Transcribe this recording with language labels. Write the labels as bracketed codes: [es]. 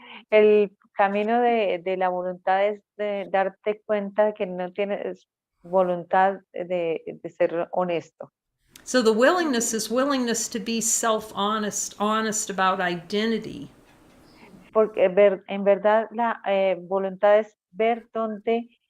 [es] El camino de la voluntad es de darte cuenta que no tienes voluntad de ser honesto. [en] So the willingness is willingness to be self-honest, honest about identity. [es] Porque en verdad la voluntad es ver dónde